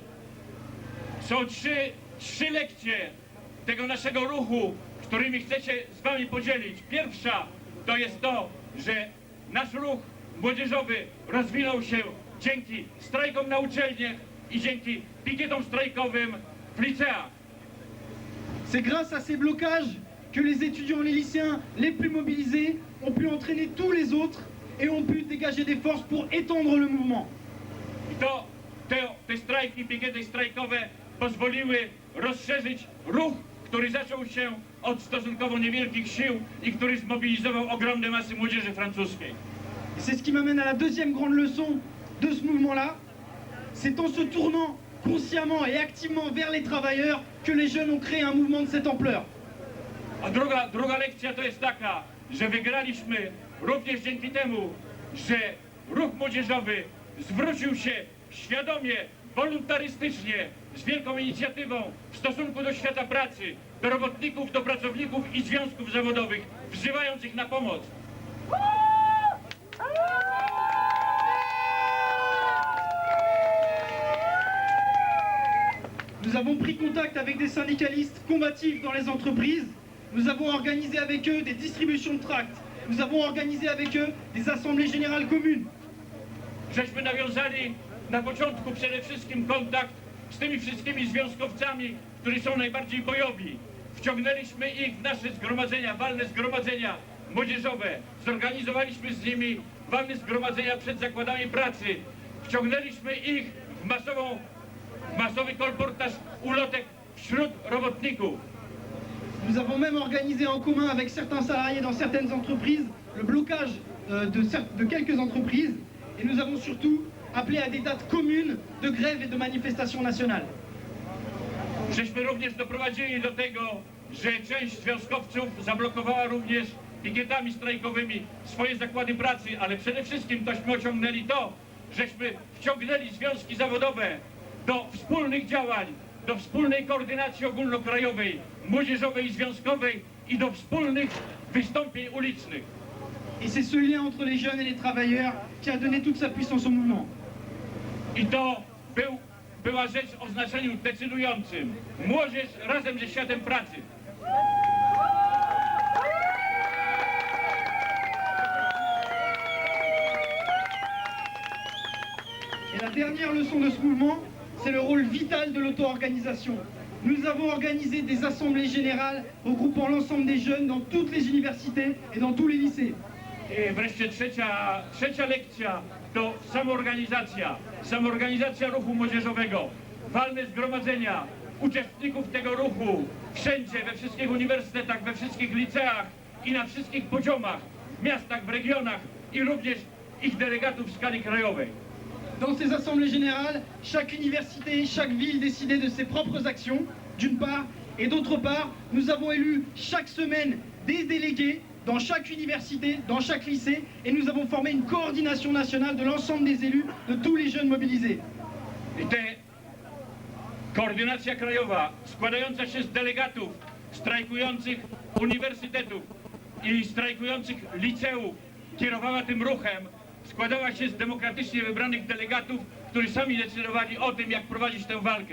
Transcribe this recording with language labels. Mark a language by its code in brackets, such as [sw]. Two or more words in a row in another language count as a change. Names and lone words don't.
[pl] Są trzy lekcje tego naszego ruchu, którymi chcę się z wami podzielić. Pierwsza to jest to, że nasz ruch młodzieżowy rozwinął się dzięki strajkom na uczelniach i dzięki pikietom strajkowym w liceach. [fr] C'est grâce à ces blocages que les étudiants, les lycéens les plus mobilisés ont pu entraîner tous les autres et ont pu dégager des forces pour étendre le mouvement. [pl] I te strajki, pikiety strajkowe pozwoliły rozszerzyć ruch, który zaczął się od stosunkowo niewielkich sił i który zmobilizował ogromne masy młodzieży francuskiej. [fr] Et c'est ce qui m'amène à la deuxième grande leçon de ce mouvement-là. C'est en se tournant consciemment et activement vers les travailleurs que les jeunes ont créé un mouvement de cette ampleur. [pl] A druga lekcja to jest taka, że wygraliśmy również dzięki temu, że ruch młodzieżowy zwrócił się świadomie, wolontarystycznie, z wielką inicjatywą w stosunku do świata pracy, do robotników, do pracowników i związków zawodowych, wzywając ich na pomoc. [fr] Nous avons pris contact avec des syndicalistes combatifs dans les entreprises. Nous avons organisé avec eux des distributions de tracts. Nous avons organisé avec eux des assemblées générales communes. [pl] Żeśmy nawiązali na początku przede wszystkim kontakt z tymi wszystkimi związkowcami, którzy są najbardziej bojowi. Wciągnęliśmy ich w nasze zgromadzenia, walne zgromadzenia młodzieżowe. Zorganizowaliśmy z nimi walne zgromadzenia przed zakładami pracy. Wciągnęliśmy ich w masowy kolportaż ulotek wśród robotników. [fr] Nous avons même organisé en commun avec certains salariés dans certaines entreprises le blocage de quelques entreprises. Et nous avons surtout appelé à des dates communes de grève et de manifestations nationales. [pl] Żeśmy również doprowadzili do tego, że część związkowców zablokowała również pikietami strajkowymi swoje zakłady pracy, ale przede wszystkim tośmy osiągnęli to, żeśmy wciągnęli związki zawodowe do wspólnych działań, do wspólnej koordynacji ogólnokrajowej, młodzieżowej i związkowej i do wspólnych wystąpień ulicznych. [fr] Et c'est ce lien entre les jeunes et les travailleurs qui a donné toute sa puissance au mouvement. [pl] I to była rzecz o znaczeniu decydującym. Młodzież razem ze światem pracy. [fr] Et la dernière leçon de ce mouvement, c'est le rôle vital de l'auto-organisation. Nous avons organisé des assemblées générales regroupant l'ensemble des jeunes dans toutes les universités et dans tous les lycées. [pl] I wreszcie trzecia lekcja to samoorganizacja ruchu młodzieżowego, walne zgromadzenia uczestników tego ruchu wszędzie, we wszystkich uniwersytetach, we wszystkich liceach i na wszystkich poziomach, w miastach, w regionach i również ich delegatów w skali krajowej. [fr] Dans ces assemblées générales, chaque université, chaque ville décidait de ses propres actions, d'une part, et d'autre part, nous avons élu chaque semaine des délégués dans chaque université, dans chaque lycée, et nous avons formé une coordination nationale de l'ensemble des élus, de tous les jeunes mobilisés. [pl] I te koordynacja krajowa składająca się z delegatów strajkujących uniwersytetów i strajkujących liceów kierowała tym ruchem, składała się z demokratycznie wybranych delegatów, którzy sami decydowali o tym, jak prowadzić tę walkę.